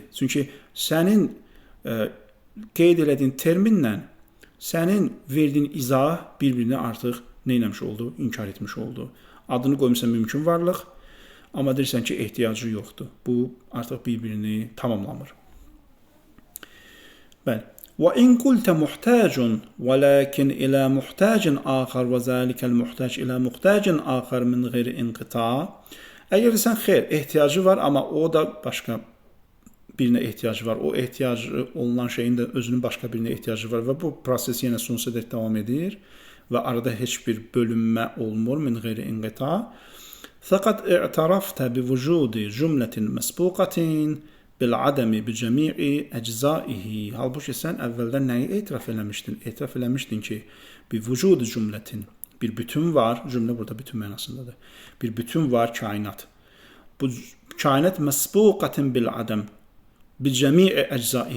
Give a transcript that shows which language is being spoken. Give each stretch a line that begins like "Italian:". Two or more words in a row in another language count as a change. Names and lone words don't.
Azerbaijani: Çünki sənin qeyd elədiyin terminlə, sənin verdiyin izah bir-birini artıq neyləmiş oldu, inkar etmiş oldu. Adını qoymuşsan mümkün varlıq, amma deyirsən ki, ehtiyacı yoxdur. Bu artıq bir-birini tamamlamır. Bəli.
Arabic: وَإِنْ قُلْتَ مُحْتَاجٌ وَلَكِنْ إِلَى مُحْتَاجٍ آخَرْ وَذَلِكَ الْمُحْتَاج إِلَى مُحْتَاجٍ آخَرْ مِنْ غَيْرِ إِنْقِطَاع.
Azerbaijani: Əgər sən xeyr, ehtiyacı var, amma o da başqa birinə ehtiyacı var. O ehtiyacı olunan şeyin də özünün başqa birinə ehtiyacı var və bu proses yenə sonsuza dək davam edir və arada heç bir bölünmə olmur
Arabic: من غير انقطاع. فَقَدْ اِعْتَرَفْتَ بِوُجُودِ جُمْلَةٍ مَسْبُوقَةٍ بالعدم بجميع أجزائه.
Azerbaijani: Halbuki sən əvvəldən nəyi etiraf eləmişdin? Etiraf eləmişdin ki,
Arabic: بوجود جملة,
Azerbaijani: bir bütün var, cümlə burada bütün mənasındadır. Bir bütün var, kainat. Bu kainat
Arabic: مسبوقة بالعدم بجميع أجزائه.